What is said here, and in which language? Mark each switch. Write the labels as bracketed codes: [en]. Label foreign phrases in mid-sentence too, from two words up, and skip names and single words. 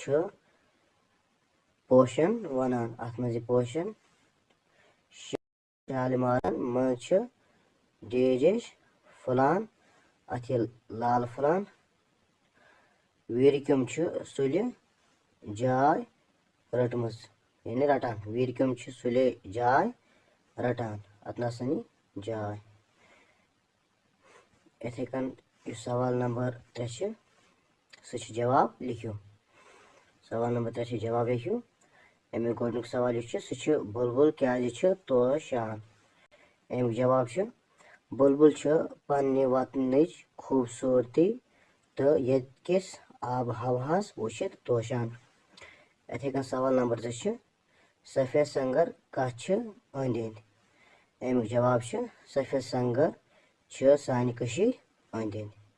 [ks] پوشن ونان ات مز یہ پوشن شالمارن مز ڈیجش پھلان ات لال پھلان ویرکم سلہ جائے رٹمز یعنی رٹان ویرکم سلے جائے رٹان ات نسن جائے اتھے کن سوال نمبر 3 سہ جواب لکھو سوال نمبر 3 جواب لکھو امیک گوڈنیک سوال سہ بلبل کیازِ توشان امیک جواب بلبل پنہ وطنچ خوبصورتی تو یت کس آب و ہوہس وچھت توشان اتھے کن سوال نمبر 2 سفید سنگر کت اند اند امیک جواب سفید سنگر سانہ کشیر اند اند